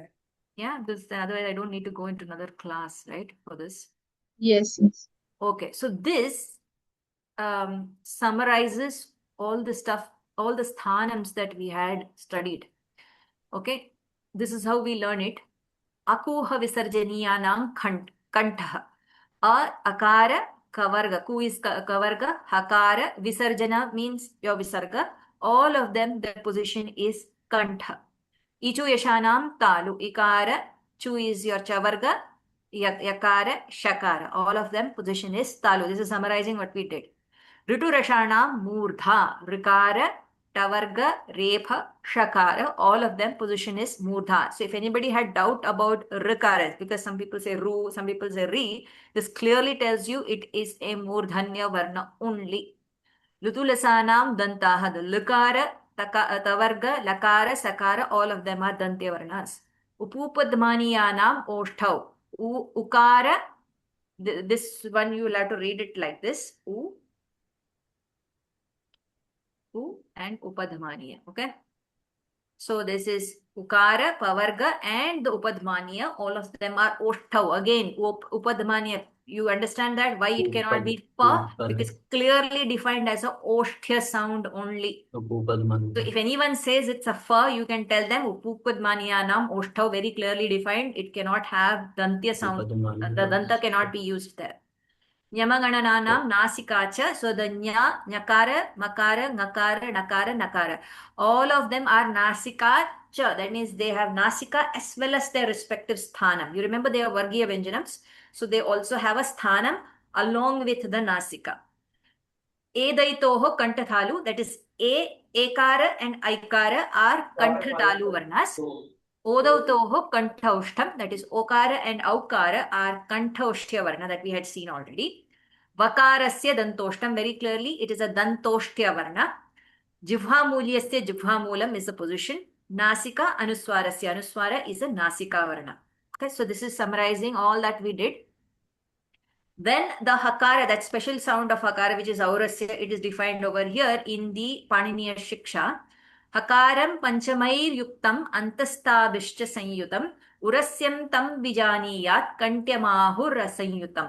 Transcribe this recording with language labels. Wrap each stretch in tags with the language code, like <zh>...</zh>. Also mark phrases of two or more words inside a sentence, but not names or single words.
<en>Yeah, because otherwise I don't need to go into another class, right, for this. Yes. Okay, so this summarizes all the stuff, all the sthanams that we had studied. Okay, this is how we learn it.</en> <sa>अकुहविसर्जनीयानां कण्ठः. अकार कवर्ग. Ku is kavarga.</sa> <en>Hakara visarjana means your visarga. All of them, their position is kantha.</en> <sa>इचुयशानां तालु. Ikara.</sa> <en>Chu is your chavarga.</en> <sa>यकार, शकार.</sa> <en>All of them position is talu. This is summarizing what we did.</en> <sa>ऋटुरषाणां मूर्धा. ऋकार, टवर्ग, रेफ, षकार.</sa> <en>All of them position is murdha. So if anybody had doubt about rikaras, because some people say ru, some people say ri, this clearly tells you it is a</en> <sa>मूर्धन्य वर्ण</sa> <en>only.</en> <sa>लृतुलसानां दन्ताः. The लृकार, तवर्ग, लकार, सकार,</sa> <en>all of them are dantya varnas.</en> <sa>उपूपध्मानीयानाम् ओष्ठौ.</sa> <en>Ukara, this one you will have to read it like this. U and upadmaniya. Okay. So this is ukara, pavarga, and the upadmaniya. All of them are oshthav. Again, upadmaniya. You understand that why it cannot be pa? Because clearly defined as a oshtya sound only. So if anyone says it's a fa, you can tell them</en> <sa>उपध्मानीयानाम् ओष्ठौ,</sa> <en>very clearly defined. It cannot have dantya sound. The danta cannot be used there.</en> <sa>ञमङणनानां नासिका च.</sa> <en>So the nya,</en> <sa>ञकार, मकार, ङकार, णकार, नकार.</sa> <en>All of them are nasikacha. That means they have nasika as well as their respective sthanam. You remember they are vargiya vyanjanams. So they also have a sthanam along with the nasika.</en> <sa>एदैतोः कण्ठतालु.</sa> <en>That is ekara and aikara are kantathalu varnas.</en> <sa>ओदौतोः कण्ठोष्ठम्,</sa> <en>that is okara and aukara are kanthaushthya varna that we had seen already.</en> <sa>वकारस्य दन्तोष्ठम्,</sa> <en>very clearly it is a</en> <sa>दन्तोष्ठ्य वर्ण. जिह्वामूलीयस्य जिह्वामूलम्</sa> <en>is the position.</en> <sa>नासिका अनुस्वारस्य अनुस्वार</sa> <en>is a</en> <sa>नासिक वर्ण.</sa> <en>Okay, so this is summarizing all that we did. Then the hakara, that special sound of hakara, which is aurasya, it is defined over here in the Paniniya Shiksha.</en> <sa>हकारं पञ्चमैर्युक्तम् अन्तःस्थाभिश्च संयुतम् उरस्यं तं विजानीयात् कण्ठ्यमाहुर् संयुतम्.</sa>